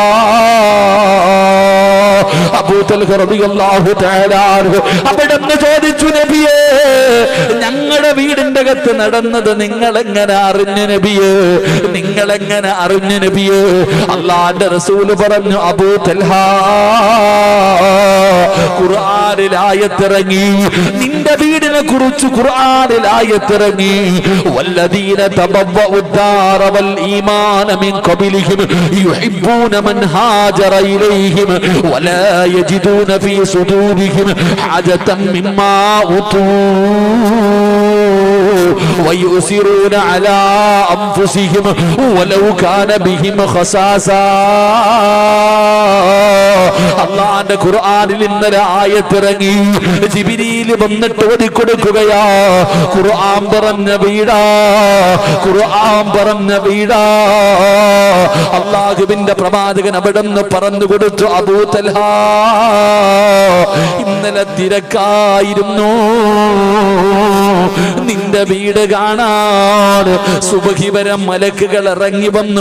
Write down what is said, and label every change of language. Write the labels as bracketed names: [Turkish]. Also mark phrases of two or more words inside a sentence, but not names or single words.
[Malayalam] അബൂതൽഹ റളിയല്ലാഹു തആല അവിടുന്ന് ചോദിച്ചു, നബിയേ, ഞങ്ങളുടെ വീടിന്റെ അകത്ത് നടന്നത് നിങ്ങളെങ്ങനെ അറിഞ്ഞു നബിയേ? നിങ്ങളെങ്ങനെ അറിഞ്ഞു നബിയേ? അല്ലാഹുവിന്റെ റസൂല് പറഞ്ഞു, അബൂതൽഹ, ഖുർആനിൽ ആയത്തിറങ്ങി, നിന്റെ വീടിനെ കുറിച്ച് ഖുർആനിൽ ആയത്തിറങ്ങി, [Arabic] والذين تبوءوا الدار والإيمان من قبلهم يحبون من هاجر إليهم ولا يجدون في صدورهم حاجة مما أوتوا ويؤثرون على أنفسهم ولو كان بهم خصاصة. [Malayalam] അല്ലാഹുവിന്റെ ഖുർആനിൽ ഇന്നലെ ആയത്തിറങ്ങി, ജിബ്രീൽ വന്നിട്ട് ഓതിക്കൊടുക്കുകയാ, ഖുർആൻ പറഞ്ഞ വീടാ, ഖുർആൻ പറഞ്ഞ വീടാ. അല്ലാഹുവിന്റെ പ്രവാചകൻ അവിടുന്ന് പറഞ്ഞു കൊടുത്തു, അബൂതൽഹ, ഇന്നലെ തിരക്കായിരുന്നു, നിന്റെ വീട് കാണാൻ സുബഹി വരെ മലക്കുകൾ ഇറങ്ങി വന്നു.